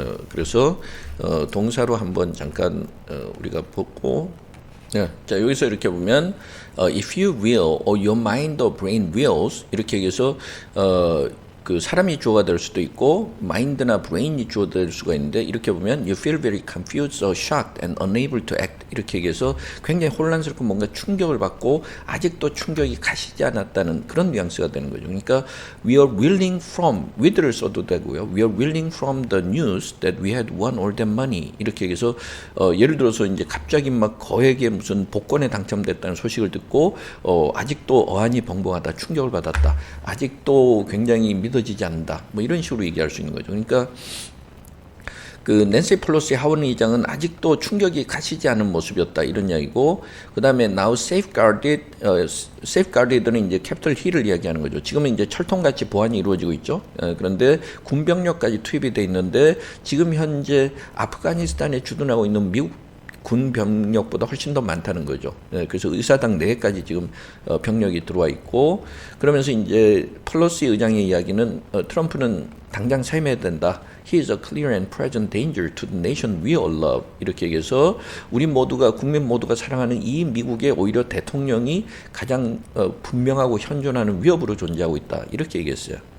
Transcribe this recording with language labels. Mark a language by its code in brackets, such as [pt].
[ko] 그래서 동사로 한번 잠깐 우리가 보고 자 여기서 이렇게 보면 [en] if you will or your mind or brain wills [ko] 이렇게 해서 그 사람이 주어가 될 수도 있고 마인드나 브레인이 주어가 될 수가 있는데 이렇게 보면 [en] you feel very confused or shocked and unable to act [ko] 이렇게 얘기해서 굉장히 혼란스럽고 뭔가 충격을 받고 아직도 충격이 가시지 않았다는 그런 뉘앙스가 되는 거죠. 그러니까 [en] we are reeling from [ko] with를 써도 되고요. [en] we are reeling from the news that we had won all that money [ko] 이렇게 얘기해서 예를 들어서 이제 갑자기 막 거액의 무슨 복권에 당첨됐다는 소식을 듣고 아직도 어안이 벙벙하다 충격을 받았다 아직도 굉장히 믿어지지 않는다 뭐 이런 식으로 얘기할 수 있는 거죠. 그러니까 그 낸시 펠로시 하원 의장은 아직도 충격이 가시지 않은 모습이었다 이런 이야기고, 그 다음에 now safeguarded는 이제 캐피털 힐을 이야기하는 거죠. 지금은 이제 철통같이 보안이 이루어지고 있죠. 그런데 군병력까지 투입이 돼 있는데 지금 현재 아프가니스탄에 주둔하고 있는 미국 군 병력보다 훨씬 더 많다는 거죠. 그래서 의사당 내까지 지금 병력이 들어와 있고, 그러면서 이제 펠로시 의장의 이야기는 트럼프는 당장 사임해야 된다. [en] He is a clear and present danger to the nation we all love. [ko] 이렇게 얘기해서 우리 모두가 국민 모두가 사랑하는 이 미국의 오히려 대통령이 가장 분명하고 현존하는 위협으로 존재하고 있다. 이렇게 얘기했어요.